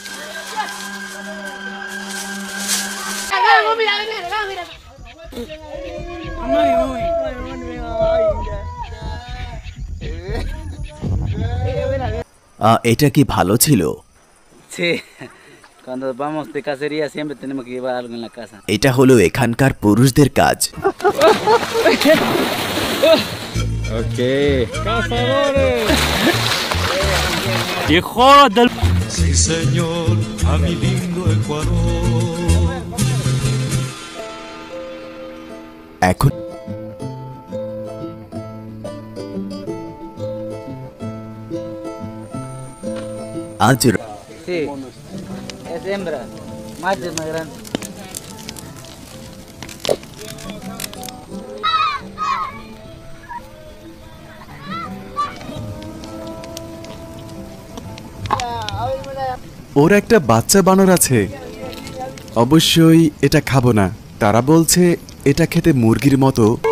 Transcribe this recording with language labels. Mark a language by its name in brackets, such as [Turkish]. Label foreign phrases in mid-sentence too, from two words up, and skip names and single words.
[Bangla] এটা কি ভালো ছিল? এটা হলো এখানকার পুরুষদের কাজ। ওকে। [Spanish] Sí, señor, a mi lindo Ecuador. [Bangla] এখন আজ [Spanish] Sí, es hembra, macho es más grande. [Bangla] ওর একটা বাচ্চা বানর আছে। অবশ্যই এটা খাবো না। তারা বলছে এটা খেতে মুরগির মতো।